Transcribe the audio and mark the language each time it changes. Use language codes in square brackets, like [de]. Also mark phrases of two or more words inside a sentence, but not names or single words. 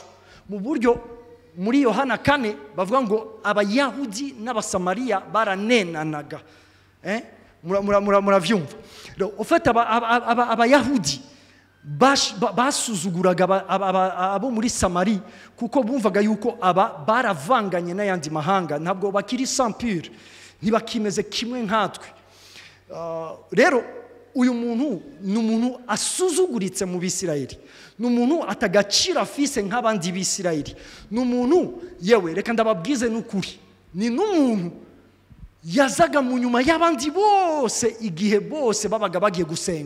[rn] Mu buryo muri Yohana 4 bavuga ngo abayahudi n'abasamariya baranenanaga. Muravyumva? Ufata abayahudi basuzuguraga abo muri Samari, kuko bumvaga yuko aba baravanganye n'ayandi mahanga, ntabwo bakiri [fr] sans pure, [rn] ntibakimeze kimwe nkatwe. Rero uyu muntu ni umuntu asuzuguritse mu Bisirayeli, ni umuntu atagacira afise nk'abandi Bisirayeli, ni umuntu, yewe reka ndababwize n'ukuri, ni n'umuntu yazaga mu nyuma y'abandi bose igihe bose babaga bagiye gusenga.